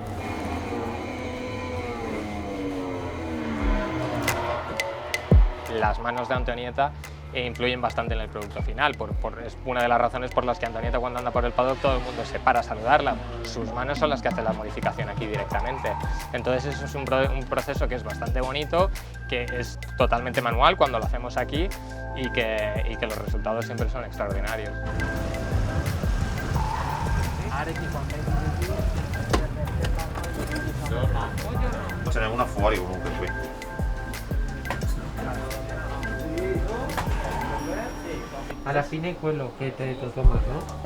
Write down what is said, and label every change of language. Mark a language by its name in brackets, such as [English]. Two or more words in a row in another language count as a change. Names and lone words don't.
[Spanish] Las manos de Antonieta influyen bastante en el producto final, es una de las razones por las que Antonieta cuando anda por el paddock todo el mundo se para a saludarla. Sus manos son las que hacen la modificación aquí directamente. Entonces eso es un proceso que es bastante bonito, que es totalmente manual cuando lo hacemos aquí y que los resultados siempre son extraordinarios. [Italian] Ce n'è una fuori comunque qui. Alla fine quello che ti ha detto Tommaso, no?